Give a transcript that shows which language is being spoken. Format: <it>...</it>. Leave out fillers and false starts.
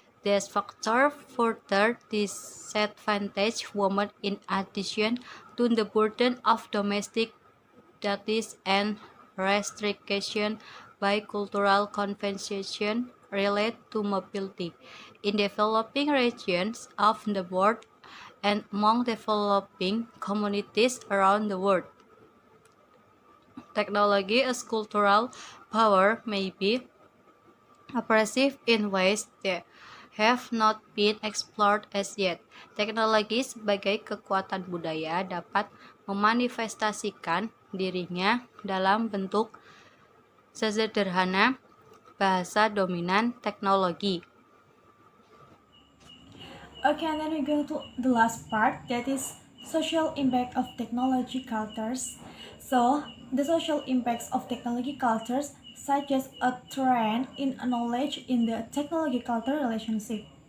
<en>These factors further disadvantage women in addition to the burden of domestic duties and restriction by cultural convention related to mobility in developing regions of the world and among developing communities around the world. Technology as cultural power may be oppressive in ways that have not been explored as yet.</en> <id>Teknologi sebagai kekuatan budaya dapat memanifestasikan dirinya dalam bentuk sesederhana bahasa dominan teknologi.</id> <en>Okay, and then we go to the last part, that is social impact of technology cultures. So, the social impacts of technology cultures suggest a trend in knowledge in the technology culture relationship.</en>